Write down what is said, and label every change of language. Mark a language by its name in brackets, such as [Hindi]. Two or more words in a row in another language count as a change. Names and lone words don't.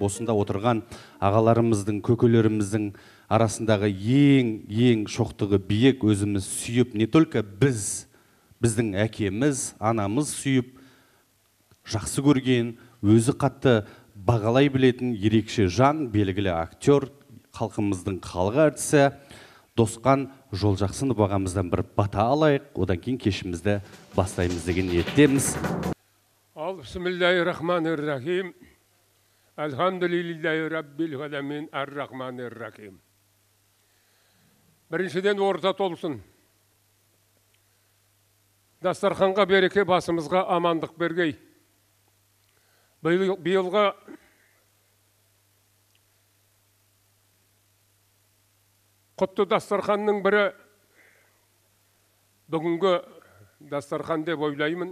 [Kazakh] осында отырған ағаларымыздың, көкелеріміздің арасындағы ең шоқтығы биік өзіміз сүйіп, [Russian] не только [Kazakh] біздің әкеміз, анамыз сүйіп, жақсы көрген, өзі қатты бағалай білетін ерекше жан, белгілі актер, халқымыздың халық әртісі Досқан Жолжақсынов ағамыздан бір бата алайық, одан кейін кешімізді бастаймыз деген ниеттеміз. [Arabic] بسم الله الرحمن الرحيم. الحمد لله رب العالمين الرحمن الرحيم [Kazakh] Біріншіден орта толсын. Дастарханға береке, басымызға амандық бергей. Биылға құтты дастарханның бірі бүгінгі дастархан деп ойлаймын.